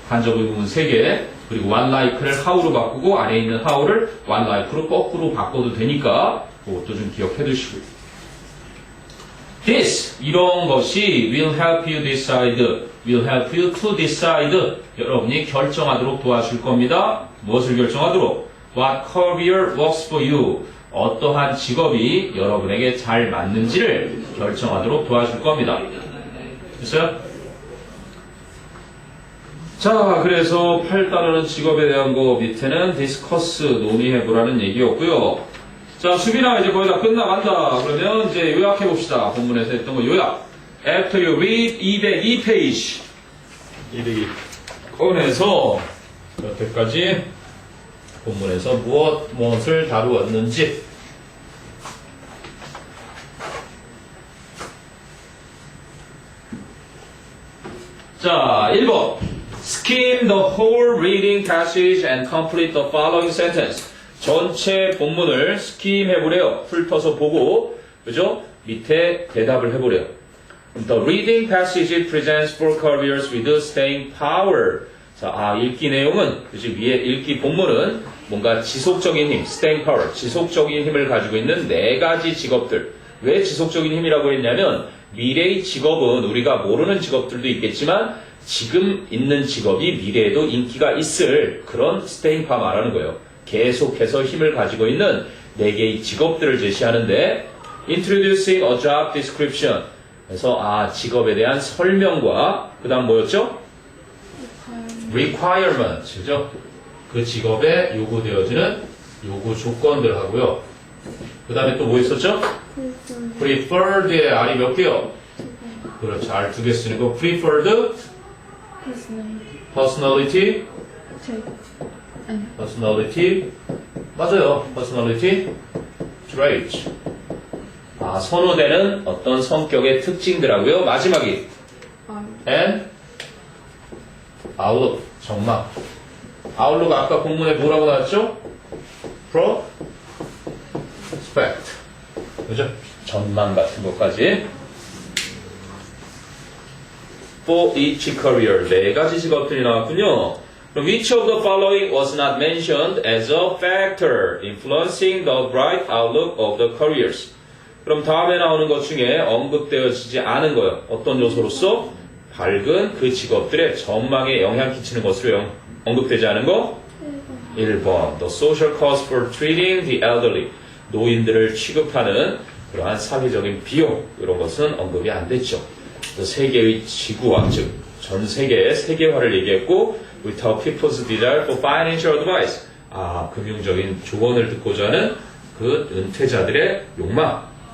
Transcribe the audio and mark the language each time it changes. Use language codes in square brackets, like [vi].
[ko] 간접 의문문 3개 그리고 one like를 how로 바꾸고 안에 있는 how를 one like로 거꾸로 바꿔도 되니까 그것도 좀 기억해 두시고요. [en] This, [ko] 이런 것이 [en] will help you decide, will help you to decide. [ko] 여러분이 결정하도록 도와줄 겁니다. 무엇을 결정하도록? [en] What career works for you. [ko] 어떠한 직업이 여러분에게 잘 맞는지를 결정하도록 도와줄 겁니다. 됐어요? 자, 그래서 8단어는 직업에 대한 거 밑에는 discuss, 논의해보라는 얘기였고요. 자, 수빈아 이제 거의 다 끝나간다. 그러면 이제 요약해봅시다. 본문에서 했던 거 요약. [en] After you read 202페이지. 202. [ko] 꺼내서 여태까지 본문에서 무엇을 다루었는지. 자, 1번. [en] Skim the whole reading passage and complete the following sentence. [ko] 전체 본문을 스킴 해보래요. 훑어서 보고, 그죠? 밑에 대답을 해보래요. [en] The reading passage presents four careers with staying power. [ko] 자, 읽기 내용은, 그지? 위에 읽기 본문은 뭔가 지속적인 힘, staying power, 지속적인 힘을 가지고 있는 4가지 직업들. 왜 지속적인 힘이라고 했냐면, 미래의 직업은 우리가 모르는 직업들도 있겠지만, 지금 있는 직업이 미래에도 인기가 있을 그런 staying power 말하는 거예요. 계속해서 힘을 가지고 있는 4개의 직업들을 제시하는데 [en] introducing a job description. [ko] 그래서 직업에 대한 설명과 그 다음 뭐였죠? [en] requirement. 그죠? [ko] 그 직업에 요구되어지는 요구 조건들 하고요. 그 다음에 또 뭐 있었죠? preferred의 R이 몇 개요? 그렇죠. R 2개 쓰는 거. [en] preferred personality. personality. [ko] 맞아요. [en] personality traits. [ko] 선호되는 어떤 성격의 특징들하고요. 마지막이 [en] and outlook. [ko] 전망. outlook 아까 본문에 뭐라고 나왔죠? prospect. 그죠? 전망 같은 것까지. [en] For each career. [ko] 4가지 직업들이 나왔군요. 그럼 [en] which of the following was not mentioned as a factor influencing the bright outlook of the careers? [ko] 그럼 다음에 나오는 것 중에 언급되어지지 않은 거요. 어떤 요소로서? 밝은 그 직업들의 전망에 영향 끼치는 것으로 언급되지 않은 거? 1번. [en] The social cost for treating the elderly. [ko] 노인들을 취급하는 그러한 사회적인 비용. 이런 것은 언급이 안 됐죠. 세계의 지구화, 즉 전 세계의 세계화를 얘기했고 [en] without people's desire for financial advice. [ko] 금융적인 조언을 듣고자 하는 그 은퇴자들의 욕망.